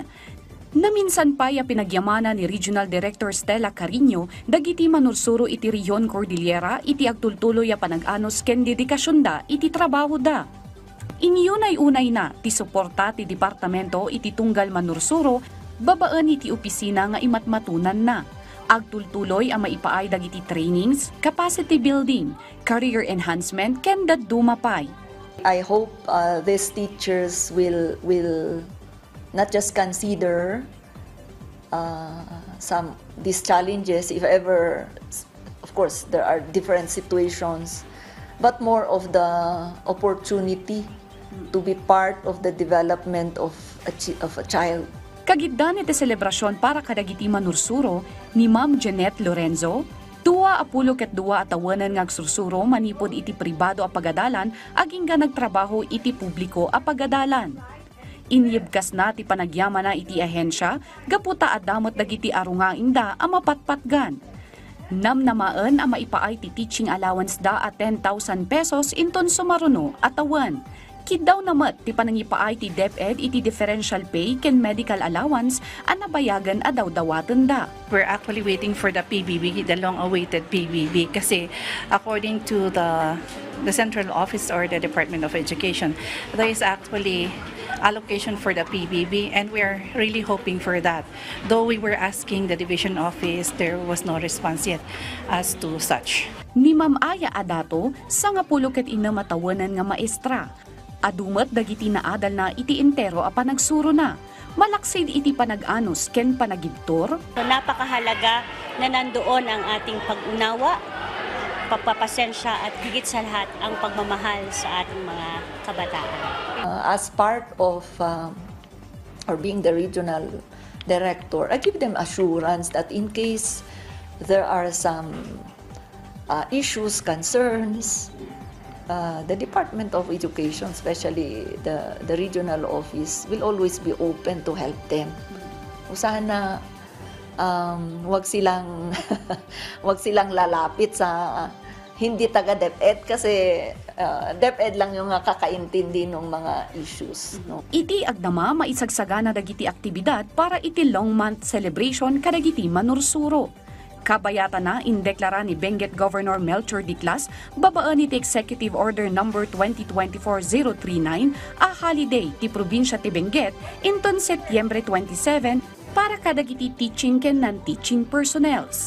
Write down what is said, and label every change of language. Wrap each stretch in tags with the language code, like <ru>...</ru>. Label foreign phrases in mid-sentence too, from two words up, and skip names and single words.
<ilo>Naminsan pa ya pinagyamanan ni Regional Director Stella Carino dagiti manursuro iti Riyon Cordillera iti agtultuloy a panag-anos ken dedikasyon da iti trabaho da. Inyunay-unay na ti suporta ti departamento iti tunggal manursuro babaan iti opisina nga imatmatunan na. Agtultuloy ang maipaay dagiti trainings,</ilo> <en>capacity building, career enhancement,</en> <ilo>ken dadumapay.</ilo> <en>I hope these teachers will not just consider these challenges if ever, of course, there are different situations, but more of the opportunity to be part of the development of a child.</en> <ilo>Kagiddan iti selebrasyon para kadagiti manursuro ni Ma'am Jeanette Lorenzo, 2 atawanan nga agsursuro manipod iti pribado a pagadalan aging nga nagtrabaho iti publiko a pagadalan. Inyibkas na ti panagyaman na iti ahensya, gaputa adamot dagiti arungaing da a mapatpatgan. Namnamaan a maipaay ti</ilo> <en>teaching allowance</en> <ilo>da at 10,000 pesos inton sumaruno atawan. Kidaw namat ti panangipaay ti DepEd iti</ilo> <en>differential pay</en> <ilo>ken</ilo> <en>medical allowance</en> <ilo>ang nabayagan a daw-dawaten da.</ilo> <en>We're actually waiting for the PBB, the long-awaited PBB, kasi according to the central office or the Department of Education, there is actually allocation for the PBB and we're really hoping for that. Though we were asking the division office, there was no response yet as to such.</en> <ilo>Ni Ma'am Aya Adato, sa nga pulo ket inamatawanan nga maestra. Adumat dagiti naadal na iti entero a panagsuro na. Malaksid iti panag-anos ken panagibtor.</ilo> <tl>So, napakahalaga na nandoon ang ating pag-unawa, pagpapasensya at higit sa lahat ang pagmamahal sa ating mga kabataan.</tl> <en>As part of or being the regional director, I give them assurance that in case there are some issues, concerns, the Department of Education, especially the regional office, will always be open to help them.</en> <tl>Sana wag silang wag silang lalapit sa hindi taga DepEd kasi DepEd lang yung kakaintindi ng mga issues. No?</tl> <ilo>Iti agdama maisagsagana dagiti aktibidad para iti</ilo> <en>long month celebration</en> <ilo>kadagiti manursuro. Kabayatan na indeklara ni Benguet Governor Melchor Diclas babaan iti Executive Order No. 2024-039 a holiday ti probinsya ti Benguet inton Setyembre 27 para kadagiti teaching ken</ilo> <en>non-teaching personnels.</en>